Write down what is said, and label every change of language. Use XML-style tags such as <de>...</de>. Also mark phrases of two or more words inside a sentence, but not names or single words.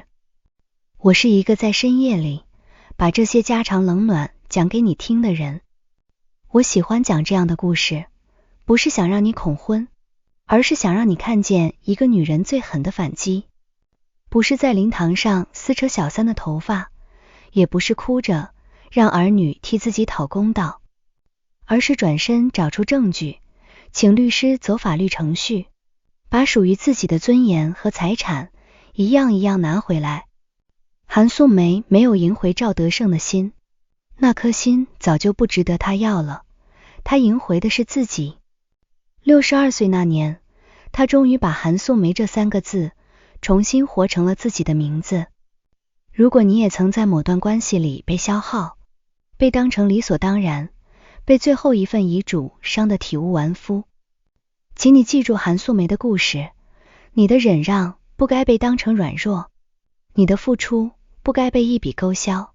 <zh>我是一個在深夜裡把這些家長冷暖講給你聽的人。我喜歡講這樣的故事，不是想讓你恐婚，而是想讓你看見一個女人最狠的反擊。不是在靈堂上撕扯小三的頭髮，也不是哭着讓兒女替自己討公道，而是轉身找出證據，請律師走法律程序，把屬於自己的尊嚴和財產一樣一樣拿回來。韓素梅沒有贏回趙德勝的心，那顆心早就不值得他要了，他贏回的是自己。62歲那年，他終於把韓素梅這3個字重新活成了自己的名字。如果你也曾在某段關係裡被消耗，被當成理所當然，被最後一份遺囑傷得體無完膚，請你記住韓素梅的故事，你的忍讓不該被當成軟弱，你的付出不該被一筆勾銷。</zh>